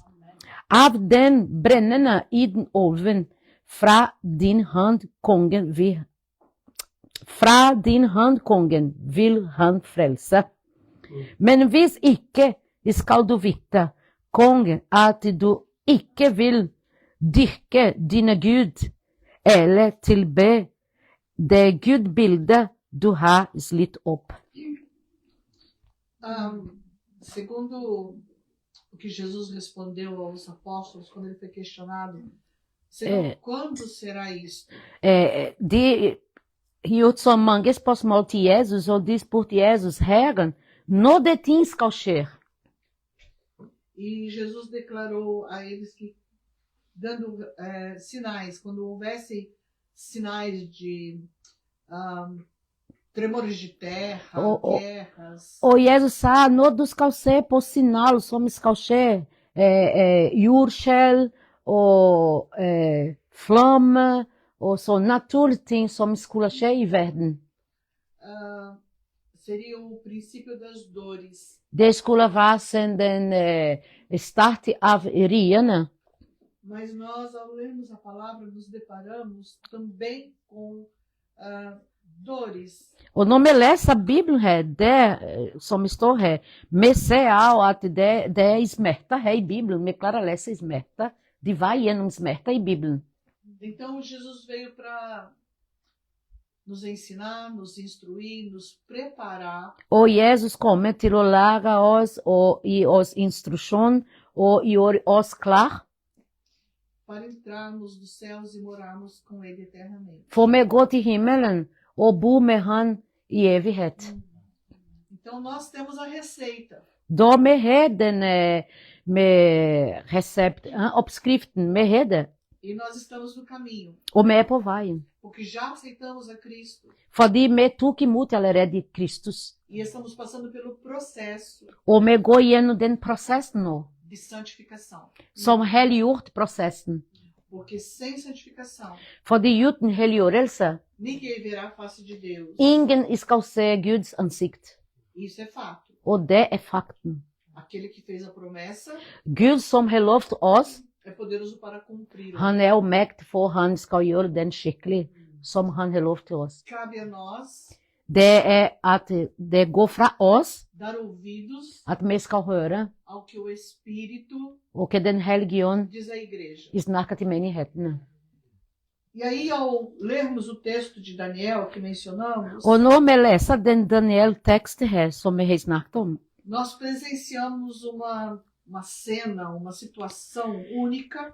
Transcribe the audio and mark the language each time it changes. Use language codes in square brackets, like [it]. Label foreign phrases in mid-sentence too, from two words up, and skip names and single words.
[no] Av den brennende ildoven fra din hånd, kongen, vil han frelse. Men hvis ikke, skal du vite, kongen, at du ikke vil dyrke dine Gud, eller tilbe det gudbildet du har slitt opp. [pt] Segundo o que Jesus respondeu aos apóstolos quando ele foi questionado, Senhor, quando será isto? [no] De gjort så mange spørsmål til Jesus, og de spurte Jesus, Herren, når det ting skal skje? [pt] E Jesus declarou a eles que, dando sinais, quando houvesse sinais de tremores de terra, guerras. [no] Og Jesus sa, når du skal se på signal som skal skje, jordskjelv og flamme, og så naturlige ting som skulle skje i verden. [pt] Seria o princípio das dores. [no] Det skulle være som den start av riene. [pt] Mas nós, ao lermos a palavra, nos deparamos também com dores. [no] Og når vi leser Bibelen her, det som står her, vi ser også at det er smerte her i Bibelen. Vi klarer å lese smerte. De var gjennom smerte i Bibelen. [pt] Então Jesus veio para nos ensinar, nos instruir, nos preparar. [no] Og Jesus kommer til å lære oss og gi oss instruksjon og gjøre oss klar. [pt] Para entrarmos dos céus e morarmos com ele eternamente. [no] For vi går til himmelen og bor med han i evighet. [pt] Então nós temos a receita. [no] Da vi har den med resept, oppskriften, vi har det. [pt] E nós estamos no caminho. [no] Og vi er på veien. [pt] Porque já aceitamos a Cristo. [no] Fordi vi tok imot allerede Kristus. [pt] E estamos passando pelo processo. [no] Og vi går gjennom den prosessen nå. [pt] De santificação. [no] Som helliggjort prosessen. [pt] Porque sem santificação. [no] Fordi uten helliggjørelse. [pt] Ninguém verá a face de Deus. [no] Ingen skal se Guds ansikt. [pt] Isso é fato. [no] Og det er fakten. [pt] Aquele que fez a promessa. [no] Gud som har lovt oss. [pt] É poderoso para cumprir. [no] Han er jo mekt for han skal gjøre den skikkelig som han har lovt til oss. [pt] Cabe a nós. [no] Det er at det går fra oss. [pt] Dar ouvidos. [no] At vi skal høre. [pt] Ao que o Espírito. [no] Og hva den hellige ånd [pt] diz à igreja. [no] snakker til menighetene. [pt] E aí, ao lermos o texto de Daniel que mencionamos, [no] Og når vi leser den Daniel-teksten her som vi har snakket om, [pt] nós presenciamos uma cena, uma situação única.